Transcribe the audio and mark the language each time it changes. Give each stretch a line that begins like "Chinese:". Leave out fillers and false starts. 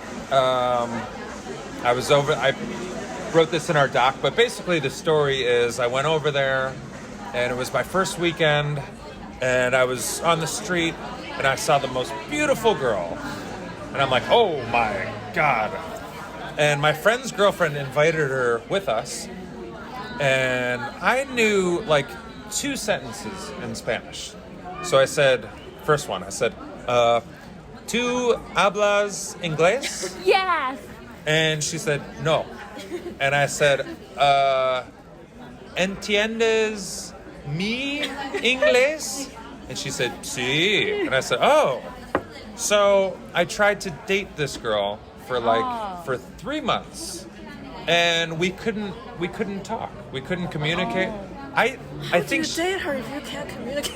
English: I wrote this in our doc, but basically the story is I went over there, and it was my first weekend, and I was on the street, and I saw the most beautiful girl. And I'm like, oh my God. And my friend's girlfriend invited her with us, and I knew like 2 sentences in Spanish. So I said, first one,
Spanish: ¿Tú hablas inglés?
English: Yes. And she said, no. And I said,
Spanish: ¿Entiendes mi inglés?
English: And she said, sí. And I said, oh. So I tried to date this girl for 3 months, and we couldn't talk. We couldn't communicate. I How think. do you date her if you can't communicate?